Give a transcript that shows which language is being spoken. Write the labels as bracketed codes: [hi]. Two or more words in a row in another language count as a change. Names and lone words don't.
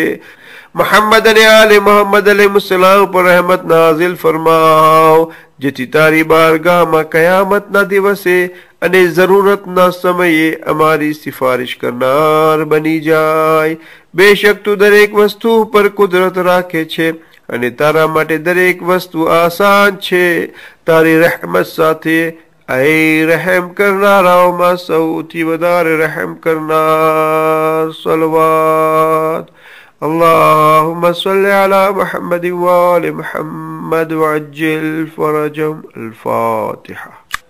[gu] મુહમ્મદ અને આલે મુહમ્મદ અલૈહિસ્સલામ પર રહેમત નાઝિલ ફરમાવ, જેથી તારી બારગાહમાં કયામતના દિવસે અને જરૂરતના સમયે અમારી સિફારિશ કરનાર બની જાય. બેશક તું દરેક વસ્તુ પર કુદરત રાખે છે અને તારા માટે દરેક વસ્તુ આસાન છે. તારી રહેમત સાથે એ રહમ કરનારાઓં સૌથી વધાર રહમ કરનાર [ar] صلوات اللهم صل على محمد و آل محمد وعجل فرجهم الفاتحة.